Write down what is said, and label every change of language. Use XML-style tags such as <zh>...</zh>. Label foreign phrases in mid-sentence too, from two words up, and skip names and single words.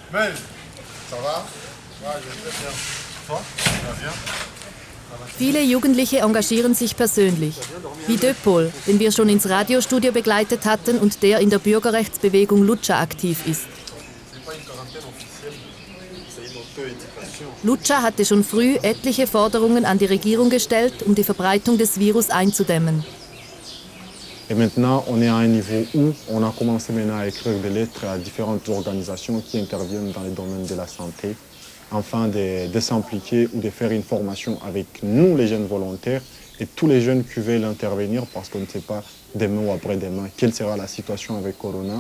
<de>Viele Jugendliche engagieren sich persönlich, wie Döpol, den wir schon ins Radiostudio begleitet hatten und der in der Bürgerrechtsbewegung Lucha aktiv ist. Lucha hatte schon früh etliche Forderungen an die Regierung gestellt, um die Verbreitung des Virus einzudämmen.</de> <fr>Et maintenant, on est à un niveau où on a commencé maintenant à écrire des lettres à différentes organisations qui interviennent dans le domaine de la santé, afin de s'impliquer ou de faire une formation avec nous, les jeunes volontaires, et tous les jeunes qui veulent intervenir, parce qu'on ne sait pas demain ou après-demain quelle sera la situation avec Corona.</fr>